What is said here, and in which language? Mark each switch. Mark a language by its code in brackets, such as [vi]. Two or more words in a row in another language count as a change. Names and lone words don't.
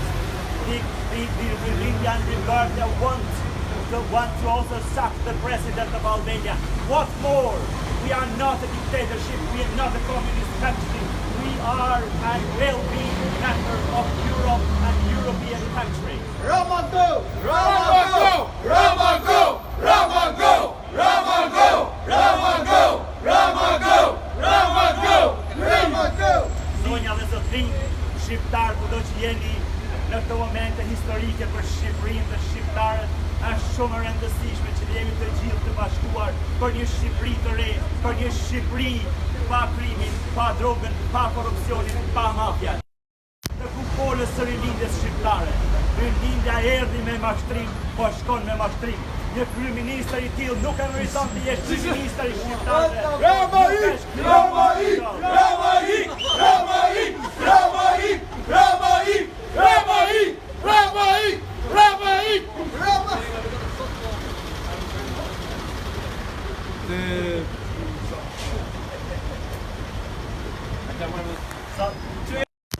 [en] The Rindia and Rebirthia want to also sack the president of Albania. What more? We are not a dictatorship, we are not a communist country. We are and will be members of Europe and European country. Rama go! Rama go! Rama go! Rama go! Rama go! Rama go! Rama go! Rama go! Rama go! [sq] Zonja dhe zotrinj, shqiptar kudo që jeni në këto momente historike për Shqipërinë dhe shqiptarët, është shumë e rëndësishme që jemi të gjithë të bashkuar për një Shqipëri të re, për një Shqipëri pa krimin, pa drogën, pa korrupsionin, pa mafjan. Të kupolës së rilindjes shqiptare. Rilindja erdhi me mashtrim, po shkon me mashtrim. Një kryeministër I tillë nuk e meriton të jesh kryeministër I shqiptarëve. Rama ik! Rama ik! Rama ik! Rama ik! Rama ik! Rama ik! Rama ik! Rama ik! Rama ik! Rama ik!